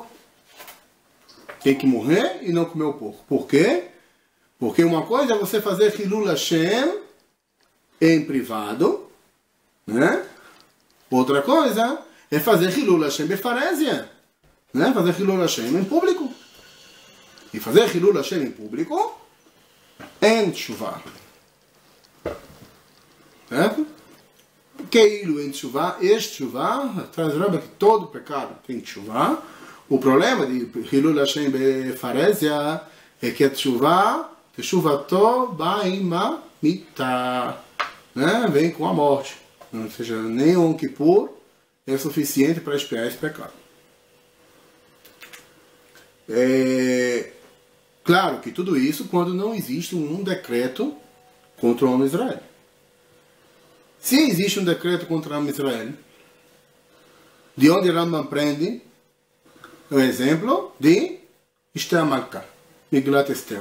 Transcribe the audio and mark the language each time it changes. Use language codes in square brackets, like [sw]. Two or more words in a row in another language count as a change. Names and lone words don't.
[pt] Tem que morrer e não comer o porco. Por quê? Porque uma coisa é você fazer [he] חילול השם [pt] em privado, né? Outra coisa é fazer [he] חילול השם בפרהסיא, [pt] né? Fazer [he] חילול השם [pt] em público. E fazer [he] חילול השם [pt] em público em tshuva. Certo? Keilu em tshuva, tshuva, traz lembra que todo pecado tem tshuva. O problema de [he] חילול השם בפרהסיא [pt] é que a tshuva, [he] תשובתו באימה מיתה, [pt] né? Vem com a morte. Ou seja, nem Yom Kippur é suficiente para expiar esse pecado. Claro que tudo isso quando não existe um decreto contra o homem Israel. Se existe um decreto contra o homem Israel, de onde Rambam prende o exemplo de Esther Malka, Miglat Esther.